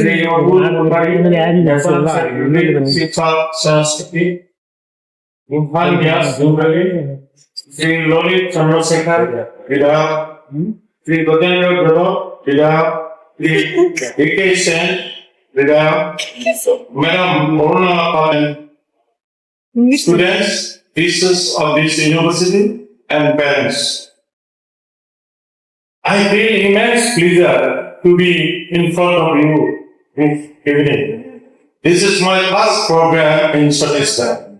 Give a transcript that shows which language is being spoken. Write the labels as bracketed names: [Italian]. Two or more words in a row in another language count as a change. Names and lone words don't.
[Hindi] श्री अबुल मुरारी शिक्षा संस्कृति इम्फाल व्यास जुमरली, श्री ललित चंद्रशेखर विधायक, श्री गजेंद्र गौरव विधायक, श्री ए.के. सेन विधायक, मैडम मोहना पाल, [English] students, teachers of this university and parents. I feel immense pleasure to be in front of you this evening. This is my first program in Chhattisgarh.